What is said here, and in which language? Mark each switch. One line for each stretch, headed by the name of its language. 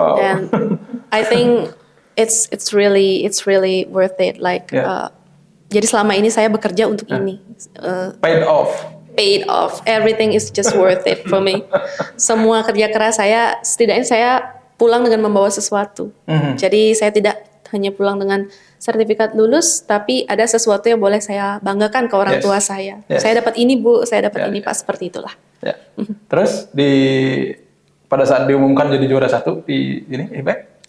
English: And I think it's really worth it.
Indonesian: Like jadi selama ini saya bekerja untuk ini.
English: Paid off. Everything is just worth it for me.
Indonesian: Semua kerja keras saya, setidaknya saya pulang dengan membawa sesuatu. Jadi saya tidak hanya pulang dengan sertifikat lulus, tapi ada sesuatu yang boleh saya banggakan ke orang tua saya. Saya dapat ini Bu, saya dapat ini Pak, seperti itulah. Terus pada saat diumumkan jadi juara 1 di ini IFBEC?